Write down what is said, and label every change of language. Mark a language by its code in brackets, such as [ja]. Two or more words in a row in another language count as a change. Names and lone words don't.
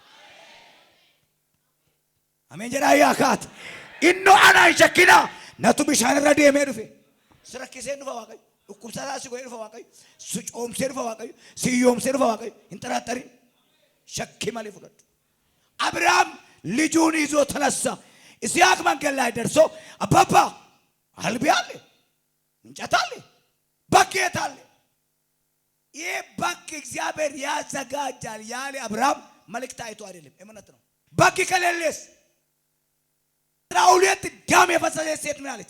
[om] Amen jedhaa yaa kaati. Innoo ana hin shakkinaa natu bishaan irra deemee dhufe. Si rakkisee dhufa Waaqayyo. Dhukkubsataa si godhee dhufa Waaqayyo. Si coomsee dhufa Waaqayyo. Si yoomsee dhufa Waaqayyo. Hin xaraxarin. Shakkii malee fudhadhu. [am] Abrahaam ልጁን ይዞ ተነሳ። ይስሐቅ መንገድ ላይ ደርሶ አባባ አልቢ አለ እንጨት አለ በግ አለ። ይህ በግ እግዚአብሔር ያዘጋጃል ያለ አብርሃም መልእክት አይቶ አይደለም እምነት ነው። በግ ከሌለስ ራውሌት ዳም የፈሰሰ ሴት ምን አለች?